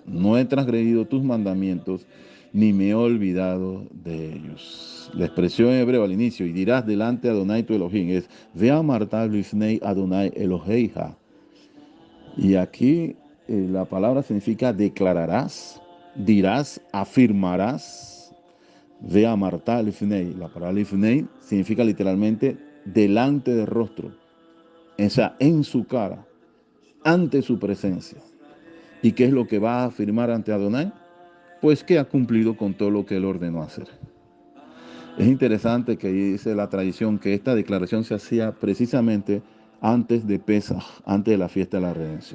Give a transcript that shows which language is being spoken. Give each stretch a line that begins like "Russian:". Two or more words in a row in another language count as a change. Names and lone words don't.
Spanish: No he transgredido tus mandamientos, ni me he olvidado de ellos. La expresión en hebreo al inicio, y dirás delante de Adonai tu Elohim, es
Hebrew: ואמרת לפני אדוני אלהיך.
Spanish: Y aquí la palabra significa declararás, dirás, afirmarás.
Hebrew: ואמרת לפני.
Spanish: La palabra lifnei significa literalmente delante del rostro, o sea, en su cara, ante su presencia. ¿Y qué es lo que va a afirmar ante Adonai? Pues que ha cumplido con todo lo que él ordenó hacer. Es interesante que dice la tradición que esta declaración se hacía precisamente antes de Pesaj, antes de la fiesta de la redención.